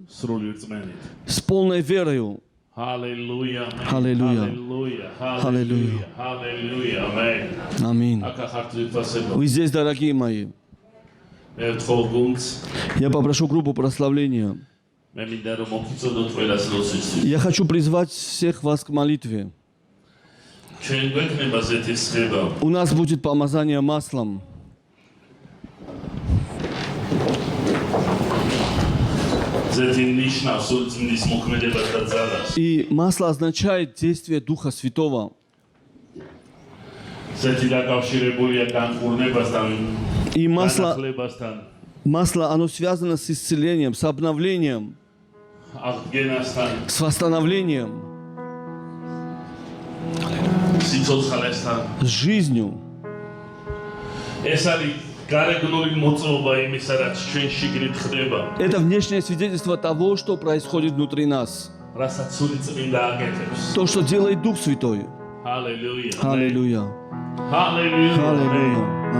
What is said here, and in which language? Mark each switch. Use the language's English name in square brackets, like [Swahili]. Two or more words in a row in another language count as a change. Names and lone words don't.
[Georgian] სრული რწმენით. [Russian] с полной верою. [Georgian] ჰალელუია. ჰალელუია. ჰალელუია. ჰალელუია. ჰალელუია. ამენ. [Russian] Аминь. [Georgian] აკა ხართ ძვირფასებო. [Russian] Вы здесь, дорогие мои. [Georgian] მე ვთხოვ გუნდს, [Russian] Я попрошу группу прославления. [Georgian] მე მინდა რომ მოგიწოდოთ ყველას ლოცვისთვის. [Russian] Я хочу призвать всех вас к молитве. [Georgian] ჩვენ გვექნება ზეთისხება. [Russian] У нас будет помазание маслом. [Georgian] ზეთი ნიშნავს სული წმინდის მოქმედებას და ძალას. [Russian] И масло означает действие Духа Святого. [Georgian] ზეთი დაკავშირებულია განკურნებასთან, [Russian] И масло, [Georgian] განახლებასთან, [Russian] оно связано с исцелением, с обновлением, [Georgian] აღდგენასთან, [Russian] с восстановлением, [Georgian] სიცოცხლესთან. [Russian] с жизнью. [Georgian] ეს არის გარეგნული მოწმობა იმისა, რაც ჩვენ შიგნით ხდება, [Russian] Это внешнее свидетельство того, что происходит внутри нас. [Georgian] რასაც სული წმინდა აკეთებს. [Russian] То, что делает Дух Святой. [Georgian] ჰალელუია. [Russian] Аллилуйя. [Georgian] ჰალელუია. [Russian] Аллилуйя.